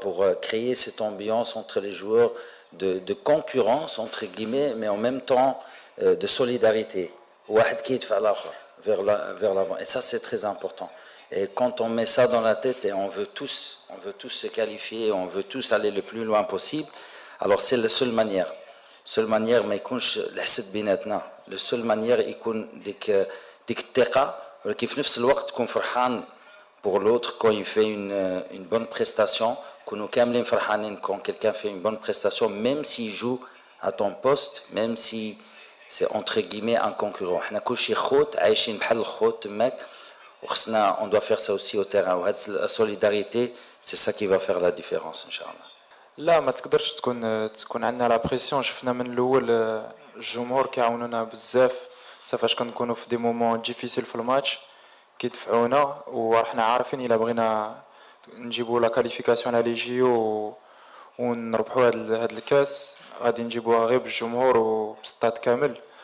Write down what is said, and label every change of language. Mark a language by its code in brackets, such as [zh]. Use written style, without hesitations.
[fr] Pour créer cette ambiance entre les joueurs de concurrence, entre guillemets, mais en même temps de solidarité. Vers l'avant. Et ça, c'est très important. Et quand on met ça dans la tête et on veut tous se qualifier, on veut tous aller le plus loin possible, alors c'est la seule manière. Seule manière [ar] ما يكونش الحسد بيناتنا. [fr] La seule manière [ar] يكون ديك الثقة ولكن في نفس الوقت تكون فرحان [fr] pour l'autre quand il fait une bonne prestation [ar] كونوا كاملين فرحانين [fr] quand quelqu'un fait une bonne prestation même s'il joue à ton poste même si c'est entre guillemets un concurrent. [ar] حنا كلشي خوت عايشين بحال الخوت تماك وخصنا [fr] on doit faire ça aussi au terrain [ar] وهاد [fr] la solidarité c'est ça qui va faire la différence [ar] ان شاء الله. لا ما تقدرش تكون عندنا لا بريسيون. شفنا من الاول الجمهور كيعاونونا بزاف حتى فاش كنكونوا في دي مومون ديفيسيل في الماتش كيدفعونا وراحنا عارفين الا بغينا نجيبوا لا كاليفيكاسيون على لي جيو ونربحوا هاد الكاس غادي نجيبوها غير بالجمهور وبالستاد كامل.